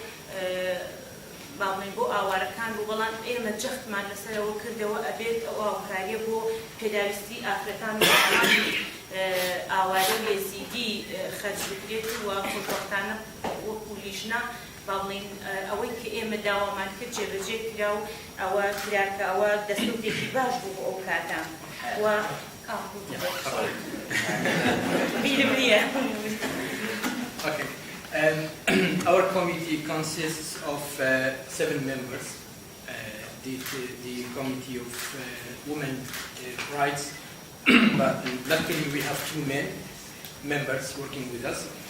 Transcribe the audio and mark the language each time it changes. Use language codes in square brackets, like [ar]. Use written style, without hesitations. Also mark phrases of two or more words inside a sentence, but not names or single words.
[ckb] باڵێن بۆ ئاوارەکان بوو بەڵام ئێمە جەختمان لەسەرەوە کردەوە ئەبێت ئەو هاوکاریە بۆ پێداویستی ئافرەتان و ئاوارە یەزیدی خەرج بکرێت و خۆشبەختانە وەکو لیژنە با بڵێن ئەوەی کە ئێمە داوامان کرد جێبەجێ کرا و ئەوە کراکە ئەوە دەستوردێکی باش بوو بۆ ئەو کاتە و بیرم نییە. [en] Our committee consists of 7 members. The Committee of Women Rights, but luckily we have 2 members working with us.